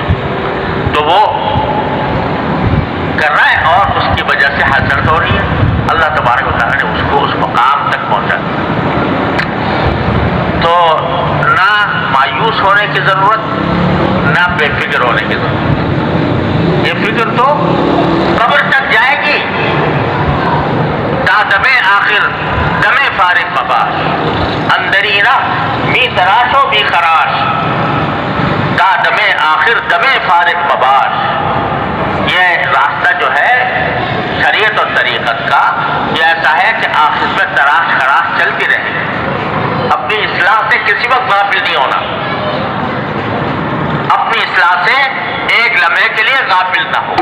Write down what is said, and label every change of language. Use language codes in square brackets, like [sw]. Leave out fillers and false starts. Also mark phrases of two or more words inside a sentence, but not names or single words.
[ur] تو وہ کر رہا ہے اور اس کی وجہ سے حسرت ہو رہی ہے. اللہ تبارک و تعالیٰ نے اس کو اس مقام تک پہنچا. تو نہ مایوس ہونے کی ضرورت، نہ بے فکر ہونے کی ضرورت. یہ فکر تو قبر تک جائے گی. [fa] تا دمے آخر دمے فارغ مباش، اندرینا می تراش و بی خراش. تا دمے آخر دمے فارغ مباش. [ur] یہ راستہ جو ہے شریعت اور طریقت کا یہ ایسا ہے کہ آخر میں تراش خراش چلتی رہے. اپنی اصلاح سے کسی وقت غافل نہیں ہونا، اپنی اصلاح سے ایک لمحے کے لیے غافل نہ ہو.